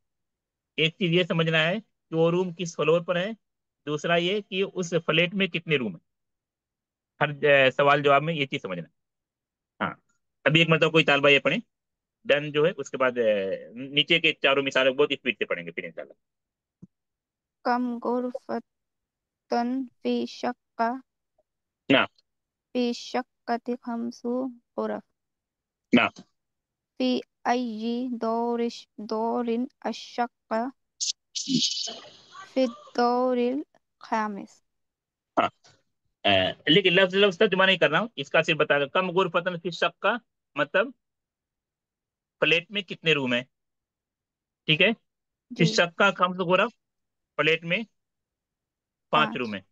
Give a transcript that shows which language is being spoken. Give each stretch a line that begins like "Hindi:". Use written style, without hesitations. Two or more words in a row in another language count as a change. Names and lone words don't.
Hindi: एक चीज ये समझना है कि वो रूम किस फ्लोर पर है। दूसरा ये कि उस फ्लैट में कितने रूम है। हर सवाल जवाब में ये चीज समझना है। हाँ, अभी एक मतलब कोई तालबा ये पढ़े, डन जो है उसके बाद नीचे के चारों मिसालों को बहुत स्पीड से पढ़ेंगे फिर इंशाल्लाह।
Arabic: كم غرفةً في الشقة ना في الشقة خمس غرف ना في أي دورٍ الشقة في الدور الخامس.
Hindi: हाँ, लेकिन लफ्ज लफ्ज तर्जुमा नहीं कर रहा हूँ, इसका सिर्फ बता रहा हूं।
Arabic: كم غرفةً في شقة
Hindi: का मतलब फ्लैट में कितने रूम है, ठीक है। फिर जी
Arabic: شقة خمس غرف,
Hindi: फ्लैट में 5 रूम 5। है।